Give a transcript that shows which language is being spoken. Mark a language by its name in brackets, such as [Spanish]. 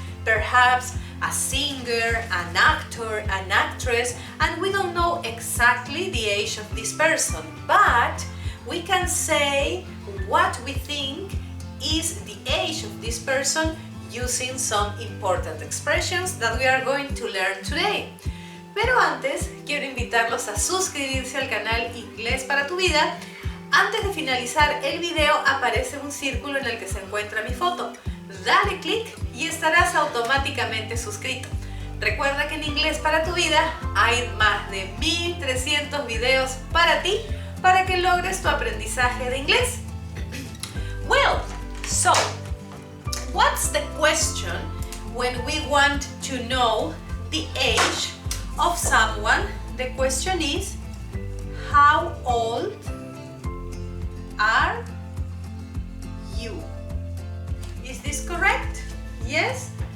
[English] Perhaps a singer, an actor, an actress, and we don't know exactly the age of this person, but we can say what we think is the age of this person using some important expressions that we are going to learn today. [Spanish] Pero antes, quiero invitarlos a suscribirse al canal Inglés para tu vida. Antes de finalizar el video aparece un círculo en el que se encuentra mi foto. Dale clic y estarás automáticamente suscrito. Recuerda que en Inglés para tu vida hay más de 1300 videos para ti para que logres tu aprendizaje de inglés. [English] Well, so, what's the question when we want to know the age of someone? The question is, how old are you? Is this correct? Yes?